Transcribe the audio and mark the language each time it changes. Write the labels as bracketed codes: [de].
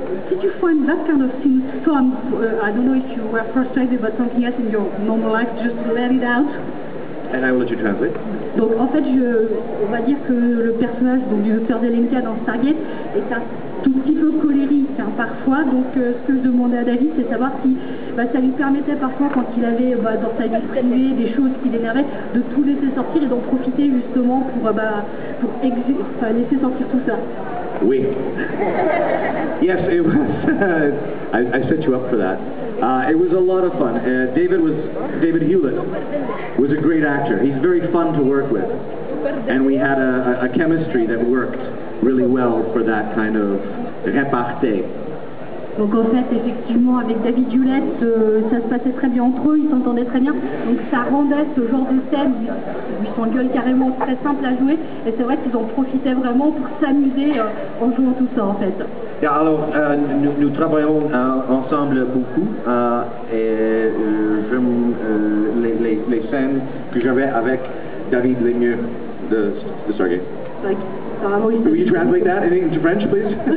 [en] Did you find that kind of thing fun? I don't know if you were frustrated by something else in your normal life, just to let it out. And I will let you translate. [fr] Donc en fait, on va dire que le personnage donc, du Dr Zelenka dans Stargate est un tout petit peu colérique parfois. Donc ce que je demandais à David, c'est savoir si ça lui permettait parfois, quand il avait dans sa vie privée des choses qui l'énervaient, de tout laisser sortir et d'en profiter justement pour laisser sortir tout ça. Oui. [en] Yes, it was. I set you up for that. It was a lot of fun. David Hewlett was a great actor. He's very fun to work with, and we had a chemistry that worked really well for that kind of repartee. [fr] Donc en fait, effectivement, avec David Hewlett, ça se passait très bien entre eux, ils s'entendaient très bien. Donc ça rendait ce genre de scène où ils s'engueulent carrément très simple à jouer. Et c'est vrai qu'ils en profitaient vraiment pour s'amuser en jouant tout ça en fait. Alors, nous travaillons ensemble beaucoup et les scènes que j'avais avec David Lemieux de Stargate. [en] Will you translate that into French, please?